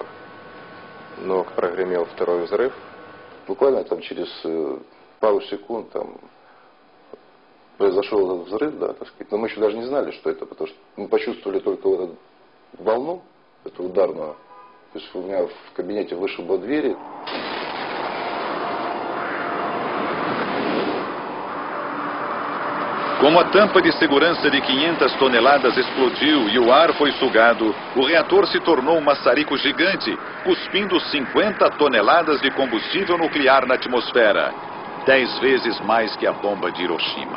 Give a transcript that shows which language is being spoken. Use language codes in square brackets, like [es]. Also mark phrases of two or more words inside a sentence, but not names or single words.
[ru] Но прогремел второй взрыв. Буквально там через пару секунд там произошел этот взрыв, да, так сказать. Но мы еще даже не знали, что это, потому что мы почувствовали только вот эту волну, эту ударную. То есть у меня в кабинете вышибло двери. [pt] Como a tampa de segurança de 500 toneladas explodiu e o ar foi sugado, o reator se tornou um maçarico gigante, cuspindo 50 toneladas de combustível nuclear na atmosfera, 10 vezes mais que a bomba de Hiroshima.